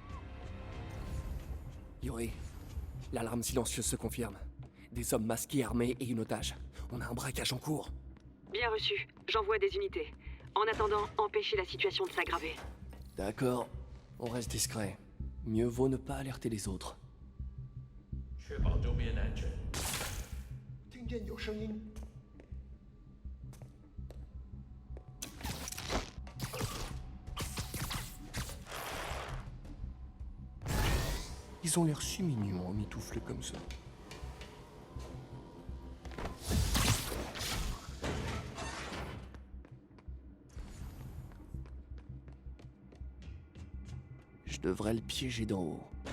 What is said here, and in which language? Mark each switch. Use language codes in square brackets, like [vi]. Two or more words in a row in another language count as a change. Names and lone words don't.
[fr] Yuri, l'alarme silencieuse se confirme. Des hommes masqués, armés et une otage. On a un braquage en cours. Bien reçu. J'envoie des unités. En attendant, empêchez la situation de s'aggraver. D'accord. On reste discret. Mieux vaut ne pas alerter les autres. [zh] 确保周边安全。听见有声音。 [fr] Ils ont l'air si mignons en mitouflés comme ça. Je devrais le piéger d'en haut.